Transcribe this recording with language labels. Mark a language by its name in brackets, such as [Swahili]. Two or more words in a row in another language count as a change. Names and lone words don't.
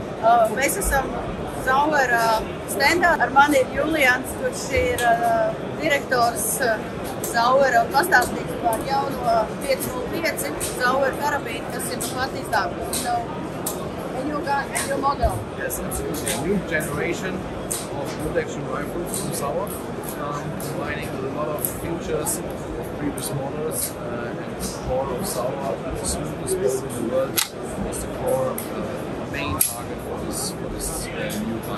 [Latvian] Mēs esam Sauer stendā. Ar mani ir Julians, kurš ir direktors Sauer, pastāstīs par jauno 505 Sauer karabīne, kas ir pat izdāvums. [English] So, and you got your model. Yes, absolutely. A new generation of bolt-action rifles from Sauer, combining a lot of features of previous models, and the core of Sauer, the smoothest bolt in the world, is the core main target for this new gun.